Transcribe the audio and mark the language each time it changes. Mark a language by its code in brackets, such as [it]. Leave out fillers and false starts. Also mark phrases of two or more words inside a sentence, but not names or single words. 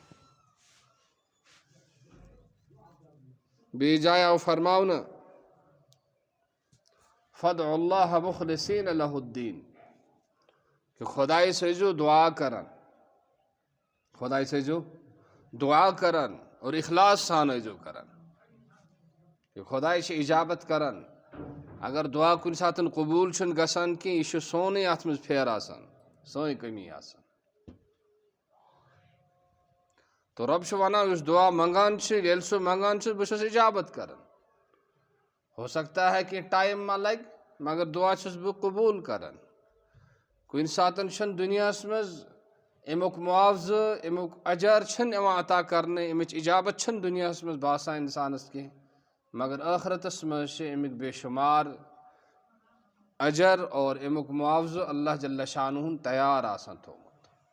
[ks] بیٚیِس جایہِ آو فرماونہٕ [ar] فادعوا اللہ مخلصین لہ الدین [ks] کہ خۄدایس ٲسۍزیو دعا کران خۄدایس ٲسۍزیو دعا کران اور اخلاص سان ٲسۍزیو کران کہ خۄداے چھِ اِجابت کران اگر دعا کُنہِ ساتہٕ قبوٗل چھُنہٕ گژھان کینٛہہ یہِ چھُ سونُے اتھ منٛز پھیرٕ آسان سٲنۍ کٔمی آسان تہٕ رۄب چھُ ونان یُس دعا منٛگان چھُ ییٚلہِ سُہ منٛگان چھُ بہٕ چھُس اِجابت کران [ur] ہو سکتا ہے [ks] کینٛہہ ٹایم ما لگہِ مگر دعا چھُس بہٕ قبوٗل کران کُنہِ ساتہٕ چھُنہٕ دُنیاہس منٛز امیُک معاوضہٕ امیُک اجر چھُنہٕ یِوان عطا کرنہٕ امِچ اِجابت چھنہٕ دُنیاہس منٛز باسان انسانس کینٛہہ مگر ٲخرتس منٛز چھِ امیُک بے شُمار اجر اور امیُک معاوضہٕ اللہ جل شانہُن تیار آسان تھوٚومُت